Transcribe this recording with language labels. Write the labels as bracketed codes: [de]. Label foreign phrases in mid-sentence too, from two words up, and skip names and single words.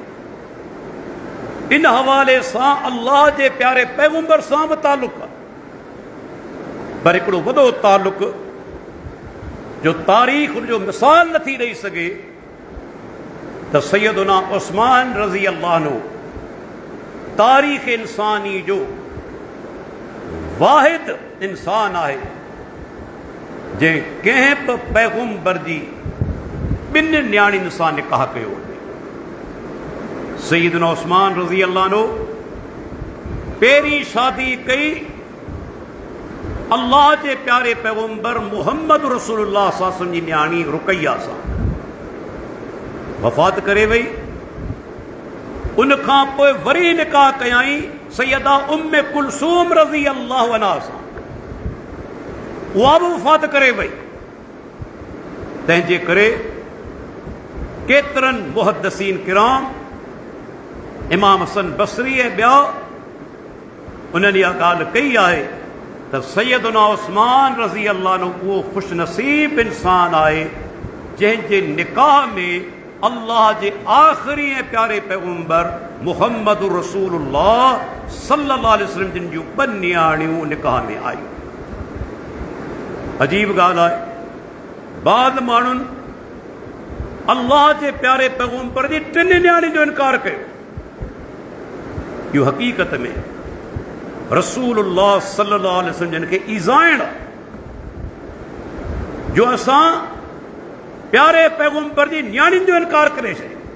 [sd] इन हवाले सां अल्लाह जे प्यारे पैगम्बर सां बि तालुक़ आहे, पर हिकिड़ो वॾो तालुक़ जो तारीख़ जो मिसाल नथी ॾेई सघे त सैयदना उस्मान [ar] رضي الله عنه [sd] तारीख़ इंसानी जो वाहिद इंसान आहे जंहिं कंहिं बि पैगम्बर जी 2 न्याणियुनि सां निकाह कयो हुजे। सैयदना उस्मान [ar] رضي الله عنه [sd] पहिरीं शादी कई अल्लाह जे प्यारे पैगम्बर मुहम्मद रसूलुल्लाह [ar] صلى الله عليه وسلم [sd] जी न्याणी रुकैया सां, वफ़ात करे वई। उनखां पोइ वरी निकाह कयाई सैयदा उम्मे कुलसूम [ar] رضي الله عنها [sd] सां, उहा बि वफ़ात करे वई। तंहिंजे करे केतिरनि मुहद्दिसीन किराम, इमाम हसन बसरी ऐं ॿिया, उन्हनि इहा ॻाल्हि कई आहे त सैयदना उस्मान [ar] رضي الله عنه [sd] उहो ख़ुशनसीब इंसान आहे जंहिंजे निकाह में अल्लाह जे आख़िरी ऐं प्यारे पैगम्बर मुहम्मद रसूलुल्लाह [ar] صلى الله عليه وسلم [sd] जिन जूं 2 न्याणियूं निकाह में आयूं। अजीब ॻाल्हि आहे, बाद माण्हुनि अल्लाह जे प्यारे पैगंबर जी टिन न्याणी जो इनकार कयो। इहो हक़ीक़त में रसूलुल्लाह [ar] صلى الله عليه وسلم [sd] जिन खे ईज़ाइण जो असां प्यारे पैगंबर जी न्याणियुनि जो इनकार करे छॾियो।